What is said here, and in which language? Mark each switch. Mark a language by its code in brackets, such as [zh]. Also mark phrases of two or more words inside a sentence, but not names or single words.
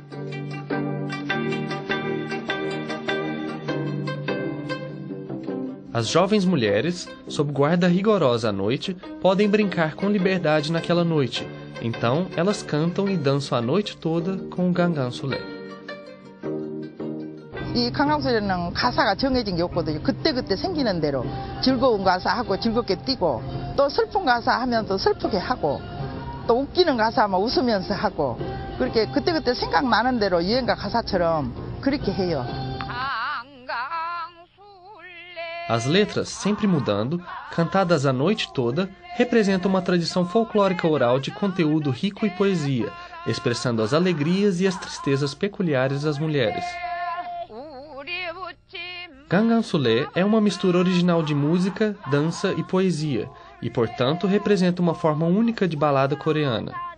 [pt] As jovens mulheres, sob guarda rigorosa à noite, podem brincar com liberdade naquela noite. Então, elas cantam e dançam a noite toda com o Gangang Sule. [ko] 이 강강술에는 가사가 정해진 게 없거든요. 그때그때 생기는 대로 즐거운 가사 하고 즐겁게 뛰고 또 슬픈 가사 하면 또 슬프게 하고 또 웃기는 가사 하면 웃으면서 하고 그렇게 그때그때 생각나는 대로 유행가 가사처럼 그렇게 해요. [pt] As letras, sempre mudando, cantadas a noite toda, representam uma tradição folclórica oral de conteúdo rico e poesia, expressando as alegrias e as tristezas peculiares das mulheres. Gangan Sule é uma mistura original de música, dança e poesia, e, portanto, representa uma forma única de balada coreana.